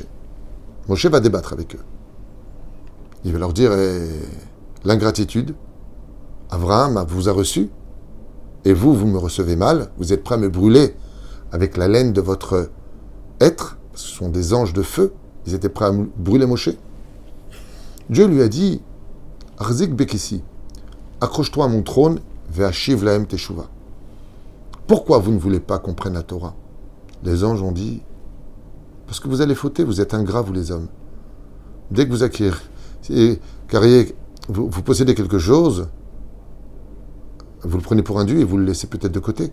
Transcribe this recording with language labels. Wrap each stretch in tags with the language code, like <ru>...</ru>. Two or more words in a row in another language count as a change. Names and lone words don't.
<fr>Moshe va débattre avec eux. Il va leur dire, l'ingratitude, Abraham vous a reçu, et vous me recevez mal, vous êtes prêts à me brûler avec la laine de votre être, ce sont des anges de feu, ils étaient prêts à brûler Moshe. Dieu lui a dit,</fr> <he>אחוז בכסאי,</he> <fr>accroche-toi à mon trône,</fr> <he>ואשיב להם תשובה.</he> <fr>Pourquoi vous ne voulez pas qu'on prenne la Torah? Les anges ont dit, parce que vous allez fauter, vous êtes ingrats, vous les hommes. Dès que vous acquérez, vous possédez quelque chose, vous le prenez pour un dieu et vous le laissez peut-être de côté.</fr>